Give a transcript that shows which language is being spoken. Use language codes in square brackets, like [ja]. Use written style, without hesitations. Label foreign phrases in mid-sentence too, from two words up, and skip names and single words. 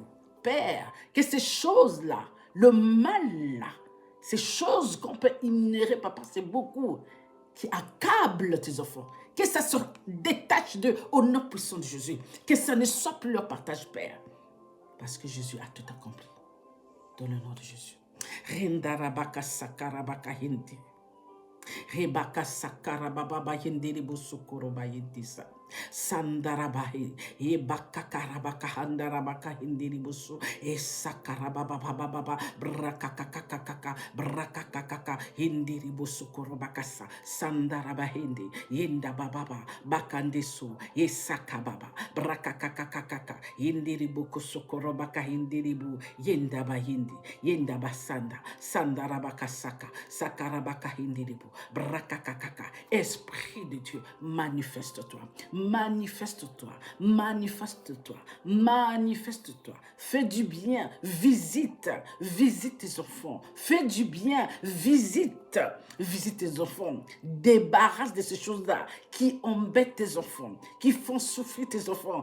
[fr] Père, que ces choses-là, le mal-là, ces choses qu'on peut ignorer, papa, c'est beaucoup, qui accablent tes enfants, que ça se détache d'eux au nom puissant de Jésus, que ça ne soit plus leur partage, Père, parce que Jésus a tout accompli. Dans le nom de Jésus. Rindarabaka sakarabaka hindi. Rebaka sakarababa yendiri busukoroba yendisa. Sandarabahi. Ebaka karabaka handarabaka hindiri busu. Esakarababa brakakakakaka brakakakaka hindiri busukorobakasa. Sandarabahindi. Yenda bababa bakandesu. Esakababa brakakakakaka hindiri bukusukorobaka hindiri bu. Yenda bahindi. Yenda basanda. Sandarabakasaka. Sakarabaka hindiri bu. Brakakakaka. Esprit de Dieu, manifeste-toi. Manifeste-toi, manifeste-toi, manifeste-toi. Fais du bien, visite tes enfants. Fais du bien, visite tes enfants. Débarrasse de ces choses-là qui embêtent tes enfants, qui font souffrir tes enfants.